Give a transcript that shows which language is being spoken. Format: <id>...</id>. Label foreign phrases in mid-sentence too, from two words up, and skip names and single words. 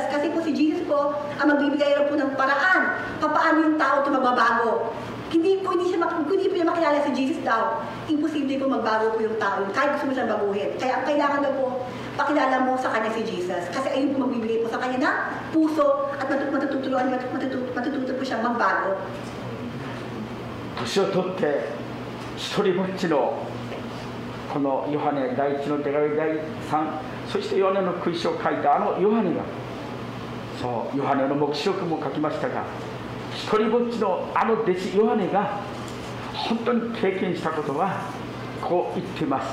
<tl>Kasi po si Jesus po, ang magbibigay rin po ng paraan, papaano yung tao ito magbabago. Hindi po niya makilala si Jesus daw. Imposible po magbago po yung tao. Kahit gusto mo siyang baguhin. Kaya ang kailangan daw po, pakilala mo sa kanya si Jesus. Kasi ayun po magbibigay po sa kanya na puso at matututo po siyang magbago.</tl> <ja>年を取って一人ぼっちのこのヨハネ第1の手紙第3、そしてヨハネの福音書を書いたあのヨハネが、そうヨハネの黙示録も書きましたが、一人ぼっちのあの弟子ヨハネが本当に経験したことはこう言っています。</ja>